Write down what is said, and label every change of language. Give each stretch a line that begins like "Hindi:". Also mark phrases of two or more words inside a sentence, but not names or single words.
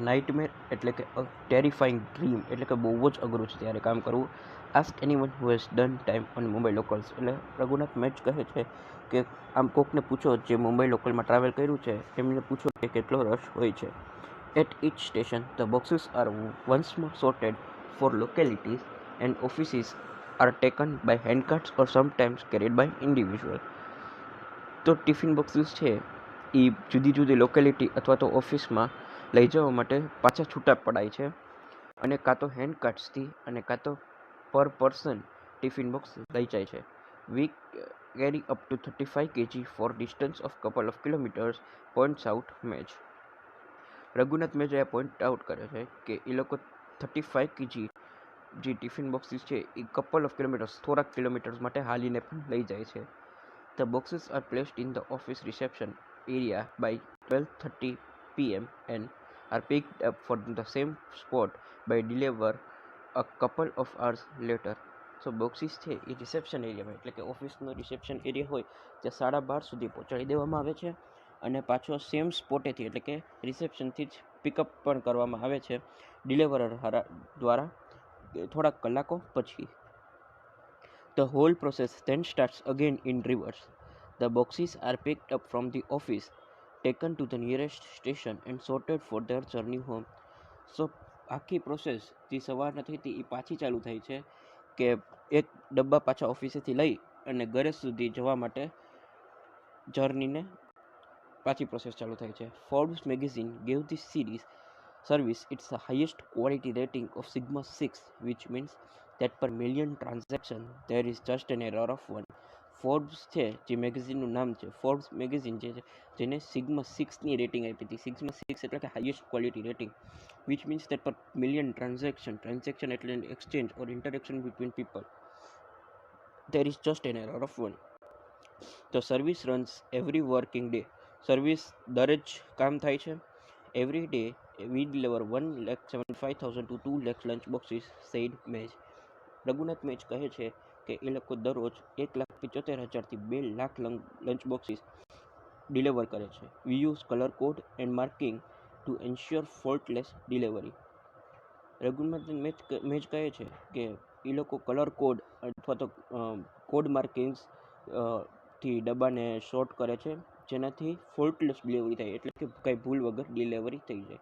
Gujarati: નાઇટમેર એટલે કે
English: terrifying dream,
Gujarati: એટલે કે બહુ જ અઘરું છે ત્યારે કામ કરવું.
English: ask anyone who has done time on Mumbai locals
Gujarati: એટલે રઘુનાથ મેચ કહે છે કે આમ કોકને પૂછો જે મુંબઈ લોકલમાં ટ્રાવેલ કર્યું છે, એમને પૂછો કે કેટલો રશ હોય છે.
English: at each station the boxes are once more sorted for localities and offices are taken by handcarts or sometimes carried by individual.
Gujarati: તો
English: tiffin boxes
Gujarati: છે એ જુદી જુદી લોકેલિટી અથવા તો ઓફિસમાં લઈ જવા માટે પાછા છૂટા પડાય છે, અને કાં તો હેન્ડકાર્ટ્સથી અને કાં તો
English: per person tiffin box
Gujarati: લઈ જાય છે.
English: we carry up to 35 kg for distance of couple of kilometers, points out મેચ.
Gujarati: રઘુનાથ મેચ આ
English: point out
Gujarati: કરે છે કે એ લોકો 35 kg જે
English: tiffin boxes
Gujarati: છે એ
English: couple of kilometers,
Gujarati: થોડાક કિલોમીટર્સ માટે હાલીને પણ લઈ જાય છે.
English: The boxes are placed in the office reception area by 12:30 p.m. and are picked up from the same spot by deliver a couple of hours later.
Gujarati: સો બોક્સીસ છે એ
English: reception areaમાં,
Gujarati: એટલે કે ઓફિસનો
English: reception area
Gujarati: હોય ત્યાં 12:30 સુધી પહોંચાડી દેવામાં આવે છે, અને પાછો
English: same spotથી
Gujarati: એટલે કે રિસેપ્શનથી જ પિકઅપ પણ કરવામાં આવે છે ડિલિવરર દ્વારા થોડાક કલાકો પછી.
English: The whole process then starts again in reverse. The boxes are picked up from the office, taken to the nearest station and sorted for their journey home.
Gujarati: So આખી પ્રોસેસ જે સવારના થઈ હતી એ પાછી ચાલુ થાય છે કે એક ડબ્બા પાછા ઓફિસેથી લઈ અને ઘરે સુધી જવા માટે જર્નીને પાછી પ્રોસેસ ચાલુ થાય છે.
English: Forbes magazine gave this service its highest quality rating of Sigma 6, which means that per million transaction there is just an error of 1.
Gujarati: ફોર્બ્સ છે જે મેગેઝિનનું નામ છે, ફોર્બ્સ મેગેઝિન જે છે જેને સિગ્મા 6ની રેટિંગ આપી હતી.
English: સિગ્મા 6
Gujarati: એટલે કે
English: highest quality rating, which means that per million transaction એટલે exchange or interaction between people there is just an error of 1. The service runs every working day.
Gujarati: સર્વિસ દરરોજ કામ થાય છે.
English: Every day we deliver 1,75,000 to 2 lakh lunch boxes, said મેચ.
Gujarati: રઘુનાથ મેચ કહે છે કે એ લોકો દરરોજ 1,75,000 થી 2 લાખ
English: lunch boxes
Gujarati: ડિલિવર કરે છે.
English: we use color code and marking to ensure faultless delivery.
Gujarati: રઘુનાથ મેચ કહે છે કે એ લોકો
English: color code
Gujarati: અથવા તો
English: code markings
Gujarati: થી ડબ્બાને શોર્ટ કરે છે જેનાથી
English: faultless delivery
Gujarati: થાય, એટલે કે કંઈ ભૂલ વગર ડિલિવરી થઈ જાય.